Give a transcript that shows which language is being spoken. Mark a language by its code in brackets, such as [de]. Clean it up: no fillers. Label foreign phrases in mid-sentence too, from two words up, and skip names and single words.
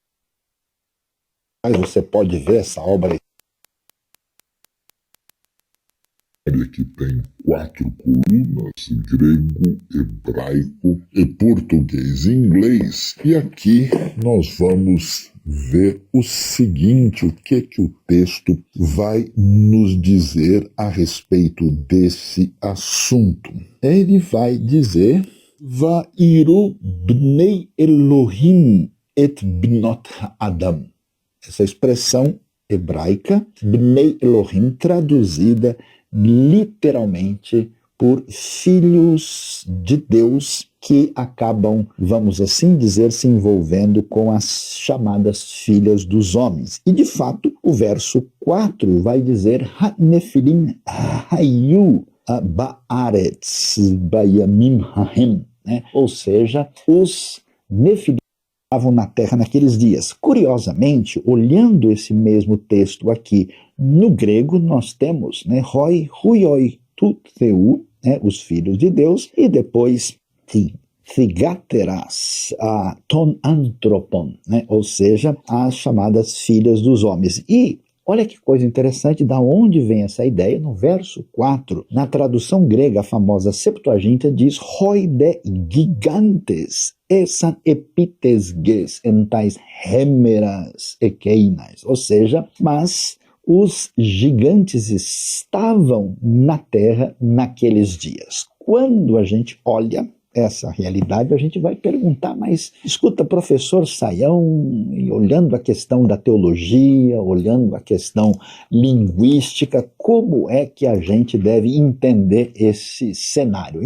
[pt] Você pode ver essa obra que tem 4 colunas, grego, hebraico e português e inglês. E aqui nós vamos ver o seguinte: o que o texto vai nos dizer a respeito desse assunto. Ele vai dizer: [he] ויראו בני אלהים את בנות אדם. [pt] Essa expressão hebraica, [he] בני אלהים, [pt] traduzida literalmente por filhos de Deus, que acabam, vamos assim dizer, se envolvendo com as chamadas filhas dos homens. E, de fato, o verso 4 vai dizer: [he] הנפילים היו בארץ בימים ההם, [pt] né? Ou seja, os nefilim estavam na terra naqueles dias. Curiosamente, olhando esse mesmo texto aqui no grego, nós temos, né, [el] Οἱ υἱοὶ τοῦ θεοῦ, [pt] né, os filhos de Deus, e depois [el] θυγατέρας τῶν ἀνθρώπων, [pt] né, ou seja, as chamadas filhas dos homens. E olha que coisa interessante, da onde vem essa ideia? No verso 4, na tradução grega, a famosa Septuaginta diz: [el] Οἱ δὲ γίγαντες ἦσαν ἐπὶ τῆς γῆς ἐν ταῖς ἡμέραις ἐκείναις. [pt] Ou seja, mas os gigantes estavam na terra naqueles dias. Quando a gente olha essa realidade, a gente vai perguntar, mas escuta, professor Sayão, olhando a questão da teologia, olhando a questão linguística, como é que a gente deve entender esse cenário?